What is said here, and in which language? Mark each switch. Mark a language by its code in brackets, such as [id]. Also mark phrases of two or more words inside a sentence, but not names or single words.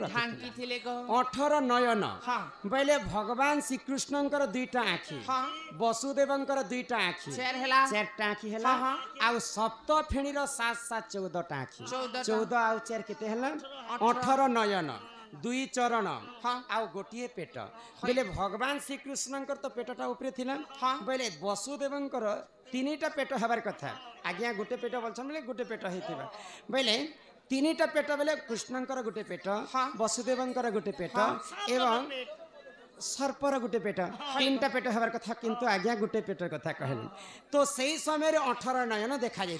[or] ଢାଙ୍କି ଥିଲେ ଗୋ 18 नयन हां ବେଳେ ଭଗବାନ ଶ୍ରୀ କୃଷ୍ଣଙ୍କର ଦୁଇଟା ଆଖି हां ବସୁଦେବଙ୍କର ଦୁଇଟା ଆଖି ଶେର ହେଲା ଚାରଟା ଆଖି ହେଲା हाँ, ଆଉ ସପ୍ତ ଫେଣୀର 7 14ଟା ଆଖି 14 ଆଉ ଚାର କେତେ ହେଲା 18 ନୟନ ଦୁଇ ଚରଣ हाँ। ଆଉ ଗୋଟିଏ ପେଟ ବେଳେ ଭଗବାନ ଶ୍ରୀ କୃଷ୍ଣଙ୍କର ତ ପେଟଟା ଉପର ଥିଲା हाँ। ବେଳେ ବସୁଦେବଙ୍କର ତିନିଟା ପେଟ ହେବାର କଥା ଆଜ୍ଞା ଗୋଟେ ପେଟ ବୋଲୁଛନ୍ତି ବେଳେ ଗୋଟେ ପେଟ ହେଉଥିବା ବେଳେ ତିନିଟା ପେଟ ବେଳେ କୃଷ୍ଣଙ୍କର ଗୋଟେ ପେଟ हाँ। ବସୁଦେବଙ୍କର ଗୋଟେ ପେଟ ଏବଂ ସର୍ପର ଗୋଟେ ପେଟ ତିନିଟା ପେଟ ହେବାର କଥା କିନ୍ତୁ ଆଜ୍ଞା ଗୋଟେ ପେଟ କଥା କହିଲେ ତ ସହି ସମୟ ରେ 18 ନୟନ ଦେଖା ଯାଏ